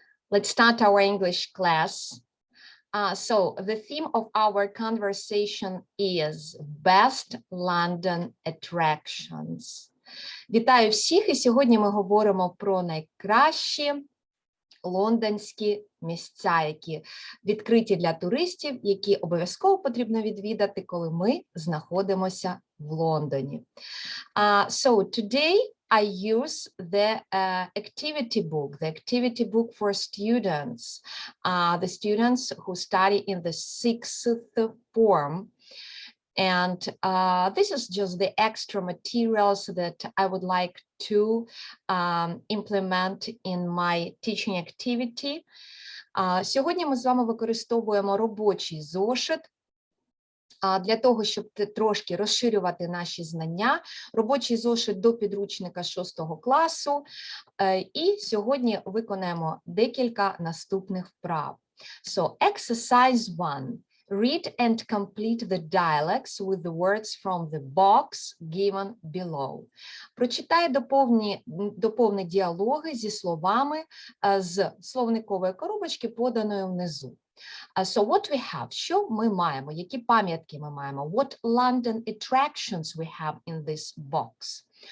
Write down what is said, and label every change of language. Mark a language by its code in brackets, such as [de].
[en] Let's start our English class. So the theme of our conversation is Best London Attractions. [uk] Вітаю всіх, і сьогодні ми говоримо про найкращі лондонські місця, які відкриті для туристів, які обов'язково потрібно відвідати, коли ми знаходимося в Лондоні. [en] So today I use the activity book for students, the students who study in the 6th form. And this is just the extra materials that I would like to implement in my teaching activity. [uk] Сьогодні ми з вами використовуємо робочий зошит для того, щоб трошки розширювати наші знання. Робочий зошит до підручника 6 класу. І сьогодні виконаємо декілька наступних вправ. [en] So, exercise 1. Read and complete the dialogues with the words from the box given below. [uk] Прочитай доповни діалоги зі словами з словникової коробочки, поданої внизу. [en] So what we have? [uk] Що ми маємо? Які пам'ятки ми маємо? [en] What London attractions we have in this box?